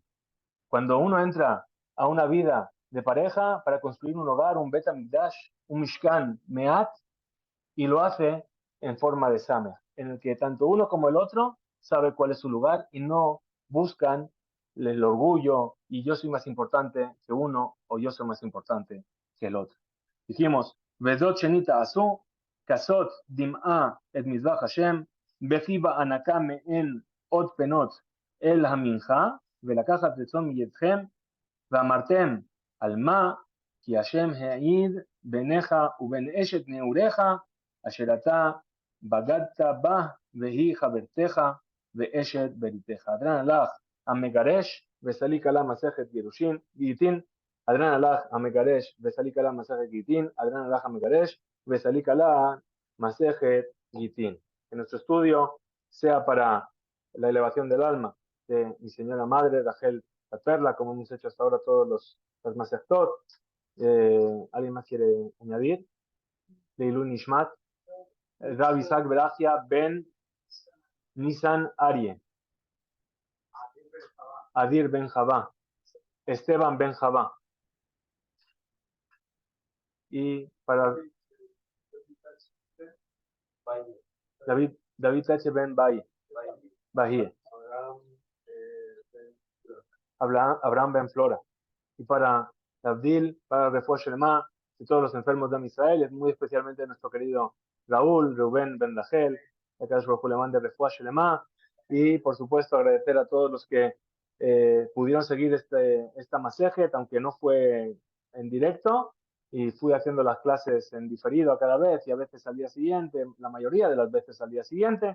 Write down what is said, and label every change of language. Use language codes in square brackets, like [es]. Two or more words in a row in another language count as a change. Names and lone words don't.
[es] Cuando uno entra a una vida de pareja para construir un hogar, un [he] בית המקדש, [es] un [he] משכן מעט, [es] y lo hace en forma de Sameh, en el que tanto uno como el otro sabe cuál es su lugar y no buscan el orgullo y yo soy más importante que uno o yo soy más importante que el otro. Dijimos, [he] וזאת שנית תעשו כסות דמעה את מזבח השם בכי ואנקה מאין עוד פנות אל המנחה, ולקחת רצון מידכם, ואמרתם על מה? כי השם העיד ביניך ובין אשת נעוריך, אשר אתה בגדת בה, והיא חברתך ואשת בריתך. [arc] אדרן הלך המגרש וסליק עלה מסכת גירושין, גיטין, אדרן הלך המגרש וסליק עלה מסכת גיטין, אדרן הלך המגרש וסליק עלה מסכת גיטין. [es] Que nuestro estudio sea para la elevación del alma de mi señora madre, Rachel Perla, como hemos hecho hasta ahora todos los Masechtot. ¿Alguien más quiere añadir? [he] לעילוי נשמת, [es] Rab Isaac Berachia Ben Nisan Arie, Adir Ben Javá, Esteban Ben Javá. Y para David H. Ben Bahie, Abraham Ben Flora. Y para Abdil, para [he] רפואה שלמה, [es] y todos los enfermos de Israel, y muy especialmente nuestro querido Raúl, Rubén Ben Dajel, que es Rojulemán de [he] רפואה שלמה, [es] y por supuesto agradecer a todos los que pudieron seguir esta masejet, aunque no fue en directo, y fui haciendo las clases en diferido a cada vez, y a veces al día siguiente, la mayoría de las veces al día siguiente.